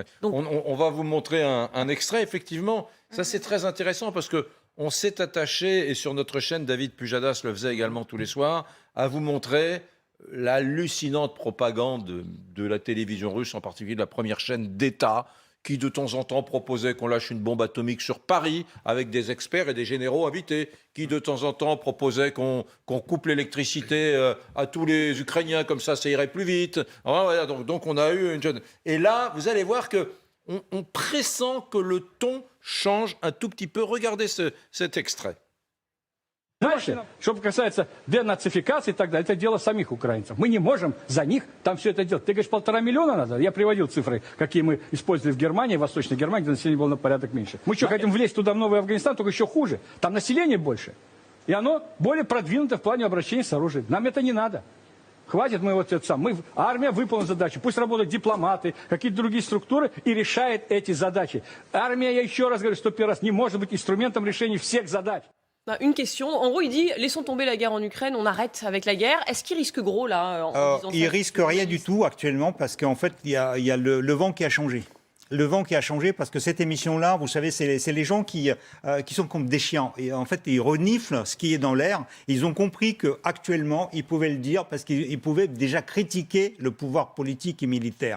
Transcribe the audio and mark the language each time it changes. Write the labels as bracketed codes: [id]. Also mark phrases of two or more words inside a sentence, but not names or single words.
[fr] Donc, on va vous montrer un extrait, effectivement. Ça, c'est très intéressant parce qu'on s'est attaché, et sur notre chaîne, David Pujadas le faisait également tous les soirs, à vous montrer l'hallucinante propagande de la télévision russe, en particulier de la première chaîne d'État, qui de temps en temps proposait qu'on lâche une bombe atomique sur Paris avec des experts et des généraux invités, qui de temps en temps proposait qu'on coupe l'électricité à tous les Ukrainiens, comme ça irait plus vite. Alors, voilà, donc on a eu une jeune... Et là, vous allez voir qu'on pressent que le ton change un tout petit peu. Regardez cet extrait. [ru] Дальше, что касается денацификации и так далее, это дело самих украинцев. Мы не можем за них там все это делать. Ты говоришь, 1,5 миллиона надо? Я приводил цифры, какие мы использовали в Германии, в Восточной Германии, где население было на порядок меньше. Мы что, хотим влезть туда в Новый Афганистан, только еще хуже. Там население больше. И оно более продвинуто в плане обращения с оружием. Нам это не надо. Хватит мы вот это сам. Армия выполнила задачу. Пусть работают дипломаты, какие-то другие структуры и решает эти задачи. Армия, я еще раз говорю, 101 раз, не может быть инструментом решения всех задач. [fr] Une question. En gros, il dit laissons tomber la guerre en Ukraine, on arrête avec la guerre. Est-ce qu'il risque gros là en disant Il ça risque rien du tout actuellement parce qu'en fait, il y a le vent qui a changé. Le vent qui a changé parce que cette émission-là, vous savez, c'est les gens qui sont comme des chiens. Et en fait, ils reniflent ce qui est dans l'air. Ils ont compris qu'actuellement, ils pouvaient le dire parce qu'ils pouvaient déjà critiquer le pouvoir politique et militaire.